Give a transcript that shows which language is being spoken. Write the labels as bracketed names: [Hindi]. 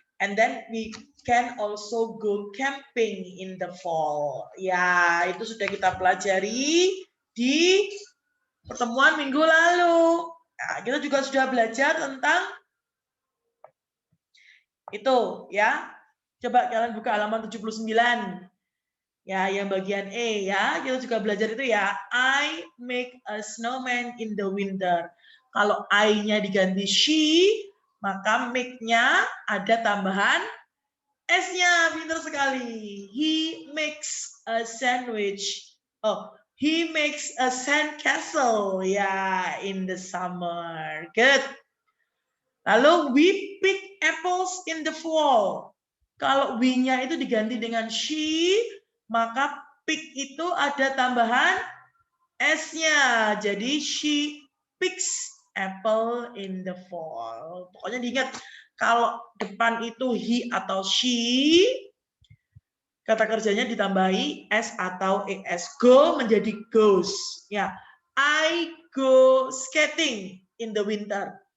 [English] And then we can also go camping in the fall. [Indonesian] Ya, itu sudah kita pelajari di pertemuan minggu lalu. Nah, kita juga sudah belajar tentang itu, ya. Coba kalian buka halaman 79. Ya, yang bagian E, ya. Kita juga belajar itu, ya. [English] I make a snowman in the winter. [Indonesian] Kalau I-nya diganti she, maka make-nya ada tambahan S-nya. Pintar sekali. [English] He makes a sandwich. Oh, he makes a sandcastle, ya, in the summer. Good. Lalu we pick apples in the fall. [Indonesian] Kalau we-nya itu diganti dengan she, maka pick itu ada tambahan S-nya. [English] Jadi she picks apple in the fall. [Indonesian] Pokoknya diingat, kalau depan itu he atau she, kata kerjanya ditambahi S atau ES. Go menjadi goes. [English] Ya, I go skating in the winter.